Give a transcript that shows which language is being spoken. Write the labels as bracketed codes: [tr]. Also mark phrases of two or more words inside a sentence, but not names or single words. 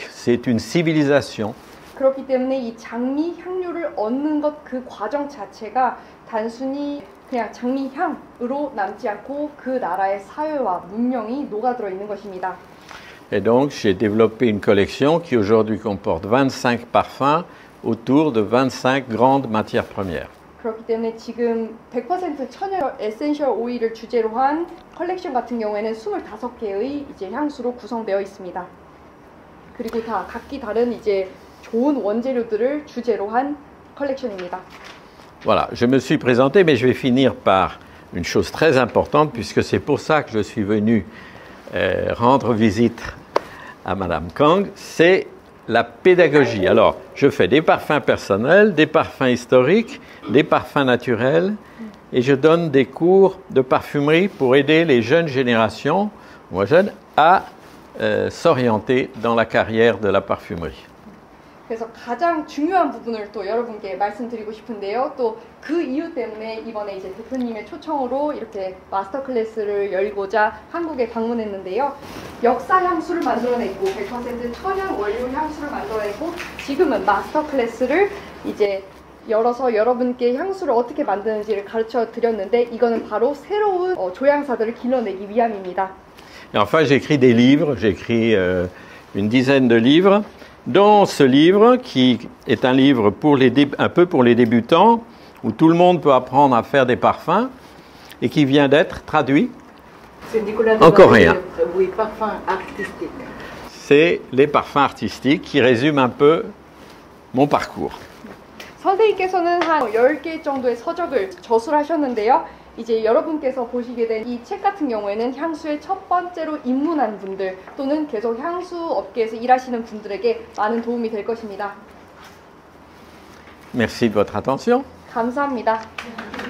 [fr] C'est une civilisation. [ko] 그렇기 때문에 이 장미 향료를 얻는 것 그 과정 자체가 단순히 그냥 장미 향으로 남지 않고 그 나라의 사회와 문명이 녹아들어 있는 것입니다. [fr] Et donc j'ai développé une collection qui aujourd'hui comporte 25 parfums autour de 25 grandes matières premières. [ko] 그렇기 때문에 지금 100% 천연 에센셜 오일을 주제로 한 컬렉션 같은 경우에는 25개의 이제 향수로 구성되어 있습니다. 그리고 다 각기 다른 이제 좋은 원재료들을 주제로 한 컬렉션입니다. [fr] Voilà, je me suis présenté, mais je vais finir par une chose très importante, puisque c'est pour ça que je suis venu rendre visite à Madame Kang, c'est la pédagogie. Alors, je fais des parfums personnels, des parfums historiques, des parfums naturels, et je donne des cours de parfumerie pour aider les jeunes générations, moins jeunes, à s'orienter dans la carrière de la parfumerie. [ko] 그래서 가장 중요한 부분을 또 여러분께 말씀드리고 싶은데요. 또 그 이유 때문에 이번에 이제 대표님의 초청으로 이렇게 마스터 클래스를 열고자 한국에 방문했는데요. 역사 향수를 만들어냈고 100% 천연 원료 향수를 만들어냈고 지금은 마스터 클래스를 이제 열어서 여러분께 향수를 어떻게 만드는지를 가르쳐 드렸는데 이거는 바로 새로운 조향사들을 길러내기 위함입니다. [fr] Et enfin, j'écris des livres, j'écris une dizaine de livres. Dans ce livre, qui est un livre un peu pour les débutants, où tout le monde peut apprendre à faire des parfums, et qui vient d'être traduit en coréen. Oui, parfum artistique. C'est les parfums artistiques qui résument un peu mon parcours. [ko] 선생님께서는 한 10개 정도의 서적을 저술하셨는데요. 이제 여러분께서 보시게 된 이 책 같은 경우에는 향수에 첫 번째로 입문한 분들 또는 계속 향수 업계에서 일하시는 분들에게 많은 도움이 될 것입니다. [fr] Merci de votre attention. [ko] 감사합니다.